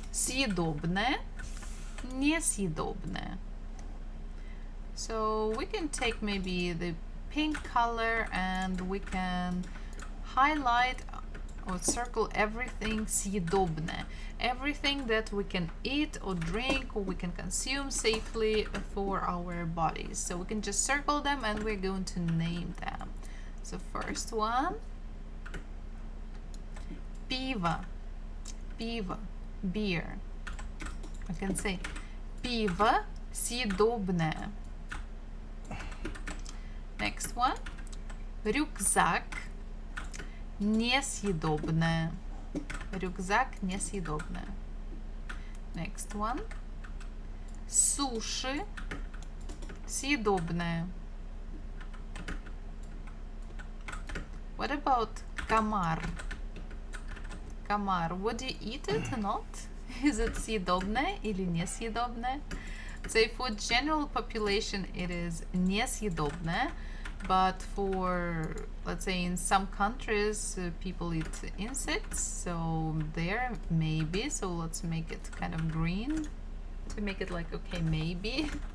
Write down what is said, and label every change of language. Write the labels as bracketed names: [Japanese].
[Russian] Съедобное, несъедобное. [English] So we can take maybe the pink color and we can highlight or circle everything съедобное. Everything that we can eat or drink or we can consume safely for our bodies. So we can just circle them and we're going to name them. So first one, пиво, пиво, beer. I can say [Russian] пиво съедобное. [English] Next one, [Russian] рюкзак, несъедобное. Рюкзак несъедобное. [English] Next one, [Russian] суши съедобное. [English] What about комар? Комар, would you eat it or not? Is it [Russian] съедобное или несъедобное? [English] So for general population it is несъедобное, but for, let's say, in some countries people eat insects, so there maybe, so let's make it kind of green to make it like, okay, maybe.